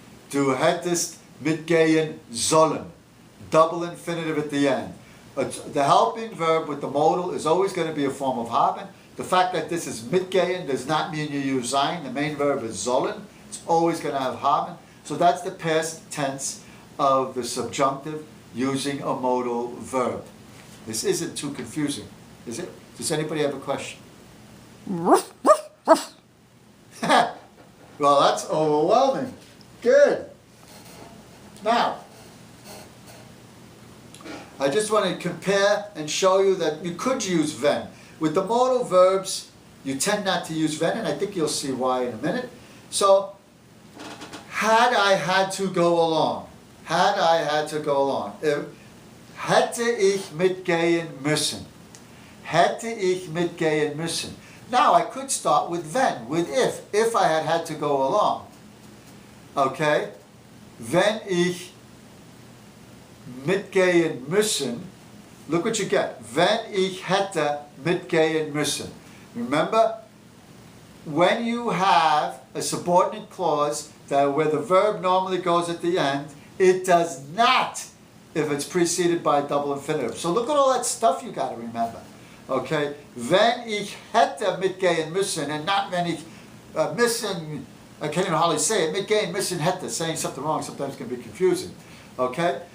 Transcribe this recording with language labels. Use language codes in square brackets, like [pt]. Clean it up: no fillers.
[de] Du hättest mitgehen sollen. [en] Double infinitive at the end. The helping verb with the modal is always going to be a form of haben. The fact that this is mitgehen does not mean you use sein. The main verb is sollen. It's always going to have haben. So that's the past tense of the subjunctive using a modal verb. This isn't too confusing, is it? Does anybody have a question? Well, that's overwhelming. Good. Now, I just want to compare and show you that you could use wenn. With the modal verbs, you tend not to use wenn, and I think you'll see why in a minute. So, had I had to go along, had I had to go along, [de] hätte ich mitgehen müssen, [en] hätte ich mitgehen müssen. Now I could start with wenn, with if I had had to go along. Okay? [de] Wenn ich mitgehen müssen, [en] look what you get. [de] Wenn ich hätte mitgehen müssen. [en] Remember, when you have a subordinate clause that where the verb normally goes at the end, it does not if it's preceded by a double infinitive. So look at all that stuff you got to remember. Okay? [de] Wenn ich hätte mitgehen müssen, [en] and not [de] wenn ich müssen, [en] I can't even hardly say it, [de] mitgehen müssen hätte, [en] saying something wrong sometimes can be confusing. Okay?